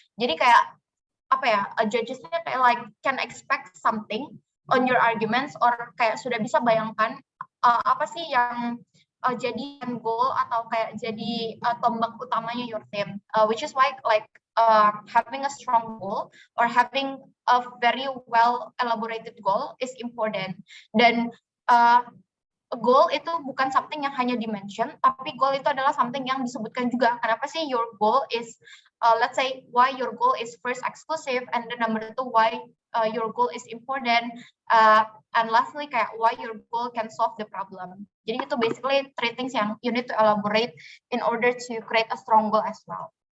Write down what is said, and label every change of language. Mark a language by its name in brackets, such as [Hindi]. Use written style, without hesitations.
[Indonesian] Jadi kayak judgesnya kayak [English] like can expect something on your arguments, or [Indonesian] kayak sudah bisa bayangkan apa sih yang jadi goal atau kayak jadi tombak utamanya [English] your team, which is why like having a strong goal or having a very well elaborated goal is important. [Indonesian] Dan goal itu bukan something yang hanya dimention, tapi goal itu adalah something yang disebutkan juga. Kenapa sih [English] your goal is, let's say why your goal is first exclusive, and then number 2 why your goal is important, and lastly [Indonesian] kayak [English] why your goal can solve the problem. [Indonesian] Jadi itu [English] basically 3 things [Indonesian] yang [English] you need to elaborate in order to create a strong goal as well.